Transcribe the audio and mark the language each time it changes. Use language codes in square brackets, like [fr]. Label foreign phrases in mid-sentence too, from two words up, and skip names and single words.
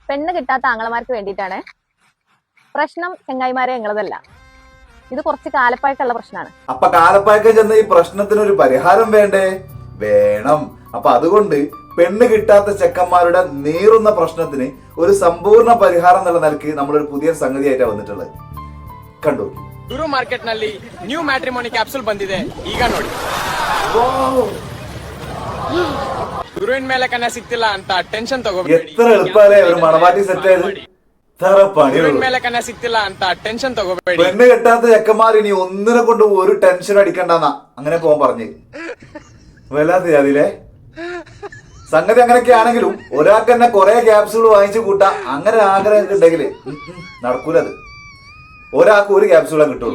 [ml] പെണ്ണ് കിട്ടാത്ത ആങ്ങളമാർക്ക് വേണ്ടിയിട്ടാണ്. പ്രശ്നം ചെങ്ങായിമാരെ ഞങ്ങളതല്ല, ഇത് കുറച്ച് കാലപ്പഴക്കമുള്ള പ്രശ്നമാണ്. അപ്പൊ കാലപ്പഴക്കം ചെന്ന ഈ പ്രശ്നത്തിനൊരു പരിഹാരം വേണ്ടേ? വേണം. അപ്പൊ അതുകൊണ്ട് പെണ്ണ് കിട്ടാത്ത ചെക്കന്മാരുടെ നീറുന്ന പ്രശ്നത്തിന് ഒരു സമ്പൂർണ്ണ പരിഹാരം എന്നുള്ള നിലയ്ക്ക് നമ്മളൊരു പുതിയ സംഗതിയായിട്ടാണ് വന്നിട്ടുള്ളത്. കണ്ടു. [kn] ಗುರು ಮಾರ್ಕೆಟ್ ನಲ್ಲಿ [en] new matrimony capsule [kn] ಬಂದಿದೆ, ಈಗ ನೋಡಿ. ಗುರುವಿನ ಮೇಲೆ ಕನ್ನ ಸಿಕ್ತಿಲ್ಲ ಅಂತ ಟೆನ್ಷನ್ ತಗೋಬೇಡಿ. [ml] എത്ര എളുപ്പമല്ലേ ഒരു മണവാട്ടി സെറ്റ് ആയത്? [kn] ಗುರುವಿನ ಮೇಲೆ ಕನ್ನ ಸಿಕ್ತಿಲ್ಲ ಅಂತ ಟೆನ್ಷನ್ ತಗೋಬೇಡಿ. [ml] പെണ്ണ് കെട്ടാത്ത ചെക്കന്മാർ ഇനി ഒന്നിനെ കൊണ്ട് ഒരു ടെൻഷൻ അടിക്കണ്ടെന്നാ അങ്ങനെ പോകാൻ പറഞ്ഞു. വല്ലാത്ത ജാതിയിലെ സംഗതി അങ്ങനെയൊക്കെ ആണെങ്കിലും ഒരാൾക്ക് തന്നെ കുറെ ക്യാപ്സൂൾ വാങ്ങിച്ചു കൂട്ടാ അങ്ങനെ ആഗ്രഹം ഉണ്ടെങ്കിൽ നടക്കൂലത്. ഒരാൾക്ക് ഒരു ക്യാപ്സൂളെ കിട്ടുള്ളൂ.